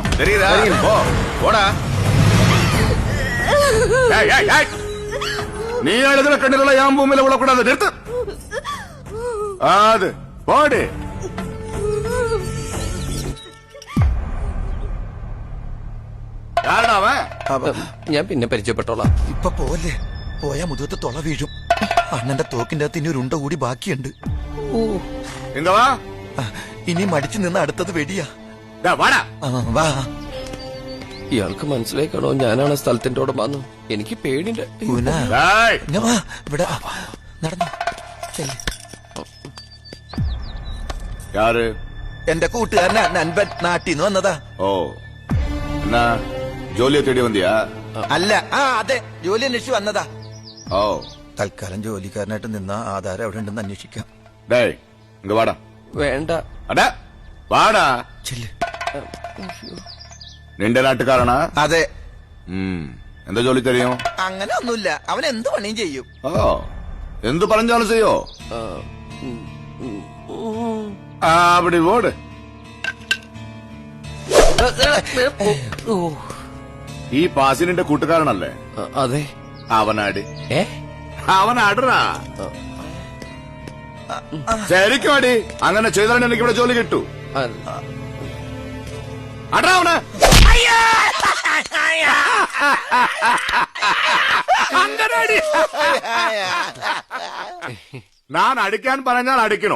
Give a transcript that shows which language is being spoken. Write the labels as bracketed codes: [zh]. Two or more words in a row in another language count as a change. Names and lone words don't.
[ta] தெரியுதா? போ போடா. ஏய், ஏய், ஏய். நீ எழுதுற கண்ணுல என் பூமியில விழக்கூடாது. நிறுத்து. அது போடு. யாரடா அவன்? [ml] ഞാൻ പിന്നെ പരിചയപ്പെട്ടോളാം. ഇപ്പൊ പോലെ പോയാ മുതുകത്ത് തൊള വീഴും. അണ്ണന്റെ തോക്കിന്റെ അകത്ത് ഇനി ഒരു ഉണ്ട കൂടി ബാക്കിയുണ്ട്. [ta] இங்க வா. [ml] ഇനി മടിച്ചു നിന്ന് അടുത്തത് വെടിയാ. [ta] டா, வாடா. [ml] വാ. ഇയാൾക്ക് മനസ്സിലായി കാണോ ഞാനാണ് സ്ഥലത്തിന്റെ ഉടമന്ന്. എനിക്ക് പേടിയുണ്ട്. പൂന. [ta] டேய், [ml] ഇങ്ങ് വാ. ഇവിടെ നടന്നു. ചെല്ല്. [ta] யாரு? [ml] എന്റെ കൂട്ടുകാരനാ നൻപൻ. നാട്ടിന്ന് വന്നതാ. [ta] ஓ, என்ன ஜோலியை தேடி வந்தியா? [ml] അല്ല, അതെ, ജോലി അന്വേഷിച്ച് വന്നതാ. ஓ, തൽക്കാലം ജോലിക്കാരനായിട്ട് നിന്ന ആധാരം എവിടെ ഉണ്ടെന്ന് അന്വേഷിക്കാം. [ta] டேய், இங்க வாடா. [ml] വേണ്ട. [ta] அட வாடா. [ml] ചെല്ല്. നിന്റെ നാട്ടുകാരനാ? അതെ. എന്താ ജോലി தெரியும்? അങ്ങനെ ഒന്നുമില്ല, അവൻ എന്ത് പണിയും ചെയ്യും. ഓ, എന്ത് പറഞ്ഞാലും ചെയ്യോ? [ta] அப்படி ஓடு. [ml] ഈ പാസിനിന്റെ കൂട്ടുകാരനല്ലേ? അതെ. അവനാട്. ഏ അവനാടറാ. ശരിക്കും അടി. അങ്ങനെ ചെയ്താൽ എനിക്ക് ഇവിടെ ജോലി കിട്ടൂ. അടാ അവന്. ഞാൻ അടിക്കാൻ പറഞ്ഞാൽ അടിക്കണോ?